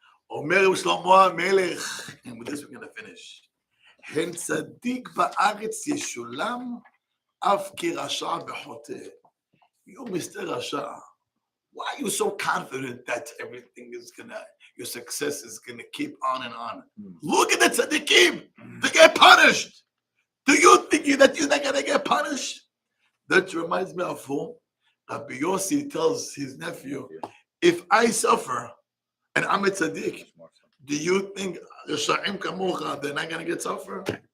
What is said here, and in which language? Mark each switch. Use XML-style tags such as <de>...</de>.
<he>אומר שלמה המלך,</he> <en>and with this we're going to finish.</en> <he>הן צדיק בארץ ישולם, אף כרשע בחוטא.</he> <en>You Mr. Rasha, why are you so confident that everything is gonna, your success is gonna keep on and on? Look at the tzaddikim, they get punished. Do you think that you're not gonna get punished? That reminds me of who? Rabbi Yossi tells his nephew, if I suffer and I'm a tzaddik, do you think</en> <he>Risha'im kamocha,</he> <en>they're not gonna get suffer?</en>